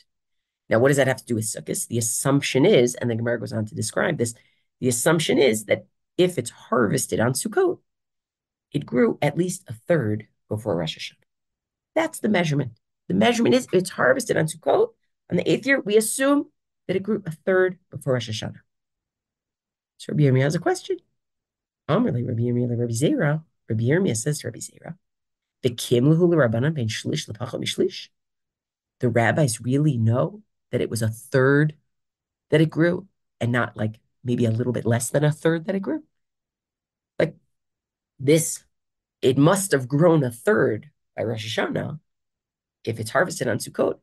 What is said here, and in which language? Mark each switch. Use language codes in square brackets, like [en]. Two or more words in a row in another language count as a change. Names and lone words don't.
[en] Now, what does that have to do with Sukkot? The assumption is, and the Gemara goes on to describe this, the assumption is that if it's harvested on Sukkot, it grew at least a third before Rosh Hashanah. That's the measurement. The measurement is it's harvested on Sukkot. On the 8th year, we assume that it grew a third before Rosh Hashanah. So Rabbi Yirmiyah has a question. [arc] Amrli Rabbi Yirmiyah, Rabbi Zeira. [en] Rabbi Yirmiyah says to Rabbi Zeira, the [arc] kimlahu l'Rabbanan ben shlish l'pachot mishlish. [en] The rabbis really know that it was a third that it grew and not like maybe a little bit less than a third that it grew. Like this, it must have grown a third by Rosh Hashanah if it's harvested on Sukkot.